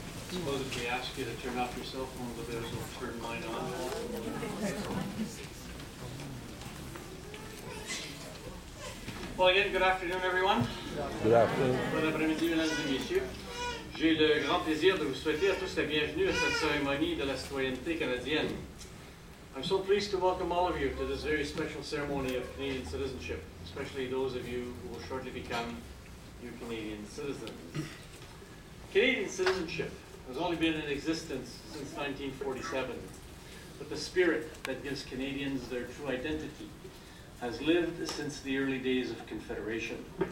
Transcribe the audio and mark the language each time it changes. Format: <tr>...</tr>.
<en>Suppose if we ask you to turn off your cell phone, but there's no turn mine on. Well, again, good afternoon, everyone. Good afternoon.</en> <fr>Bon après-midi, mesdames et messieurs. J'ai le grand plaisir de vous souhaiter à tous la bienvenue à cette cérémonie de la citoyenneté canadienne.</fr> <en>I'm so pleased to welcome all of you to this very special ceremony of Canadian citizenship, especially those of you who will shortly become new Canadian citizens. Canadian citizenship has only been in existence since 1947, but the spirit that gives Canadians their true identity has lived since the early days of Confederation.</en>